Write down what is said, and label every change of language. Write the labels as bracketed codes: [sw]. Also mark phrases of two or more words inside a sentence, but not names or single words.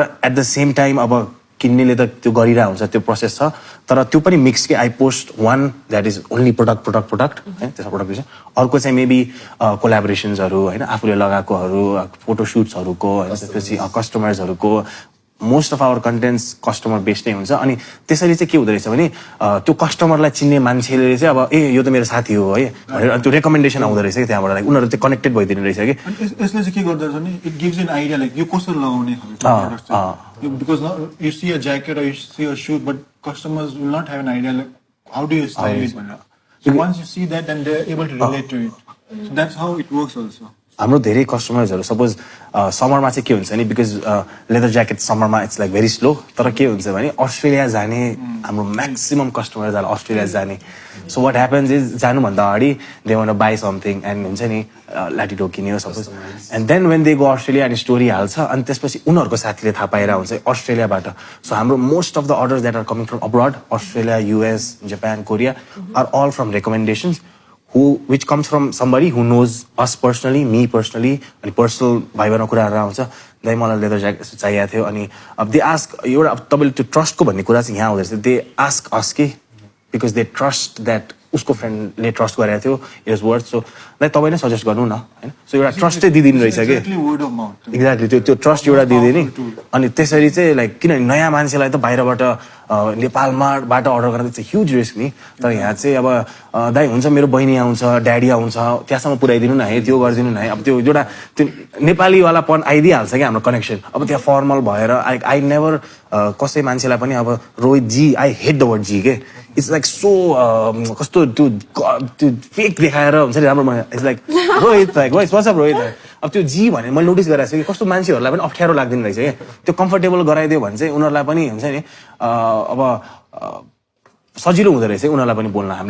[en] at the same time [ne] अब किन्नेले त त्यो गरिरहेको हुन्छ त्यो प्रोसेस छ तर त्यो पनि मिक्स कि [en] I post one that is only product [ne] होइन त्यसमा प्रोडक्ट अर्को चाहिँ मेबी कोलाबोरेसन्सहरू होइन आफूले लगाएकोहरू फोटोसुट्सहरूको होइन त्यसपछि कस्टमर्सहरूको [en] most of our contents customer based [ne] नै हुन्छ अनि त्यसरी चाहिँ के हुँदो रहेछ भने त्यो कस्टमरलाई चिन्ने मान्छेले चाहिँ अब ए यो त मेरो साथी हो है भनेर त्यो रेकमेन्डेसन आउँदो रहेछ कि त्यहाँबाट लाइक उनीहरू चाहिँ कनेक्टेड भइदिने रहेछ कि यसले चाहिँ के गर्दो रहेछ भने [en] it gives an idea like [ne] यो कसरी लगाउने [en] because now you see a jacket or you see a shoe but customers will not have an idea like how do you style it so once you see that then they're able to relate to it so that's how it works also [ne] हाम्रो धेरै कस्टमर्सहरू सपोज समरमा चाहिँ के हुन्छ नि [en] because leather jacket [ne] समरमा [en] it's like very slow [ne] तर के हुन्छ भने अस्ट्रेलिया जाने हाम्रो म्याक्सिमम कस्टमर्सहरू अस्ट्रेलिया जाने [en] so what happens is [ne] जानुभन्दा अगाडि [en] they one buy something and [ne] हुन्छ नि ल्याटिडो किन्यो सपोज [en] and then when they go [ne] अस्ट्रेलिया अनि स्टोरी हाल्छ अनि त्यसपछि उनीहरूको साथीले थाहा पाएर हुन्छ अस्ट्रेलियाबाट सो हाम्रो [en] most of the orders that are coming from abroad Australia US Japan Korea are all from recommendations which comes from somebody who knows us personally, me personally, [ne] अनि पर्सनल भाइ बहिनीको कुराहरू आउँछ दाइ मलाई लेदर ज्याकेट चाहिएको थियो अनि अब [en] they ask [ne] एउटा अब तपाईँले त्यो ट्रस्टको भन्ने कुरा चाहिँ यहाँ हुँदो रहेछ [en] they ask us [ne] कि [en] because they trust that [ne] उसको फ्रेन्डले ट्रस्ट गरेको थियो [en] it is worth so [ne] दाइ तपाईँ नै सजेस्ट गर्नु न होइन सो एउटा ट्रस्ट चाहिँ दिइदिनु रहेछ कि एक्ज्याक्टली त्यो ट्रस्ट एउटा दिइदिने अनि त्यसरी चाहिँ लाइक किनभने नयाँ मान्छेलाई त बाहिरबाट नेपालमाबाट अर्डर गर्दा चाहिँ ह्युज रिस्क नि तर यहाँ चाहिँ अब दाइ हुन्छ मेरो बहिनी आउँछ ड्याडी आउँछ त्यहाँसम्म पुऱ्याइदिनु न है त्यो गरिदिनु न है अब त्यो एउटा त्यो नेपालीवालापन आइदिइहाल्छ क्या हाम्रो कनेक्सन अब त्यहाँ फर्मल भएर [en] I never [ne] कसै मान्छेलाई पनि अब रोहित जी [en] I hate the word [ne] जी के [en] it's like so [ne] कस्तो त्यो फेक देखाएर हुन्छ नि राम्रो [en] it's like Rohit like what's up Rohit [ne] अब त्यो जी भनेर मैले नोटिस गरेको छु कि कस्तो मान्छेहरूलाई पनि अप्ठ्यारो लाग्दैन रहेछ क्या त्यो कम्फर्टेबल गराइदियो भने चाहिँ उनीहरूलाई पनि हुन्छ नि अब सजिलो हुँदो रहेछ उनीहरूलाई पनि बोल्न हामीले